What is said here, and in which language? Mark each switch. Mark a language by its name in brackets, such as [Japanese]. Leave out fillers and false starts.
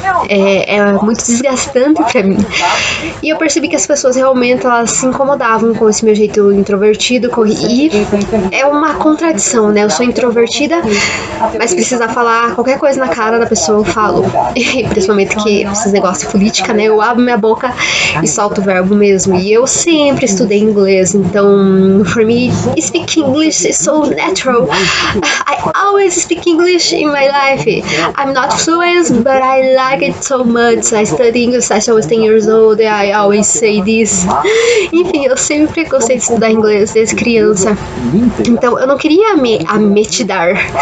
[Portuguese] É muito desgastante pra mim. E eu percebi que as pessoas realmente elas se incomodavam com esse meu jeito introvertido, e é uma contradição, né? Eu sou introvertida, mas precisar falar qualquer coisa na cara da pessoa, eu falo. E, principalmente que esses negócios de política, né? Eu abro minha boca e solto o verbo mesmo. E eu sempre estudei inglês, então, [English] for me, speak English is so natural. I always speak English in my life. I'm not fluent, but I like it so much. I study English since I was 10 years old, and I always say this. [Portuguese] Enfim, eu sempre gostei de estudar inglês desde criança. Então eu não queria me ametidar.